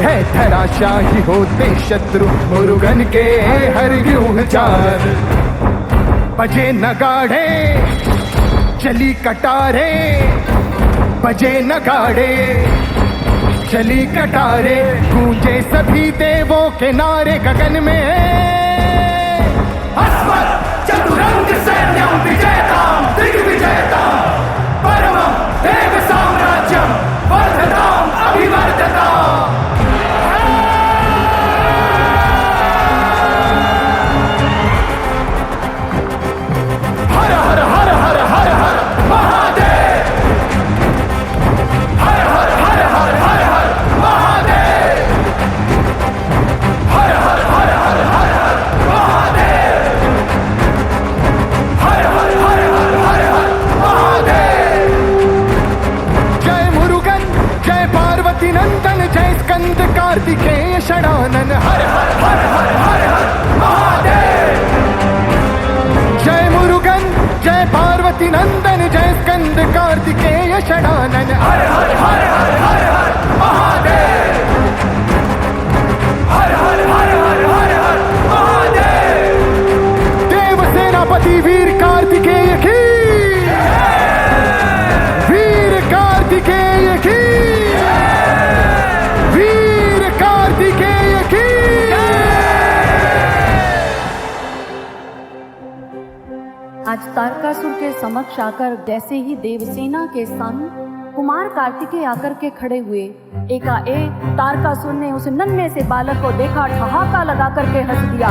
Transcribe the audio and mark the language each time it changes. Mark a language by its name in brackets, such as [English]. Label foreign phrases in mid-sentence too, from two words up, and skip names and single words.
[Hindi] है धराशाही होते शत्रु मुरुगन के हर व्यूह जाल। बजे नगाड़े चली कटारे, बजे नगाड़े चली कटारे। गूंजे सभी देवों के नारे गगन में। [Sanskrit] अस्मत् चतुरंग सैन्यम विजयताम दिग्विजयताम परमं देव साम्राज्यम वर्धताम अभिवर्धताम। [Hindi] हर हर हर हर हर हर महादेव, हर हर हर हर हर हर महादेव, हर हर हर हर हर हर महादेव, हर हर हर हर हर हर महादेव। जय मुरुगन जय पार्वती नंदन जय स्कंद कार्तिकेय षडानन। हर हर हर हर हर हर महादेव। जय मुरुगन जय पार्वती नंदन जय स्कंद कार्तिकेय षडानन। हर हर हर हर हर हर महादेव, हर हर हर हर हर हर महादेव। देव सेनापति वीर कार्तिकेय की, वीर कार्तिकेय की, वीर कार्तिकेय की। आज तारकासुर के समक्ष आकर जैसे ही देवसेना के संग कुमार कार्तिकेय आकर के खड़े हुए, एकाएक तारकासुर ने उस नन्हे से बालक को देखा, ठहाका लगा करके हंस दिया।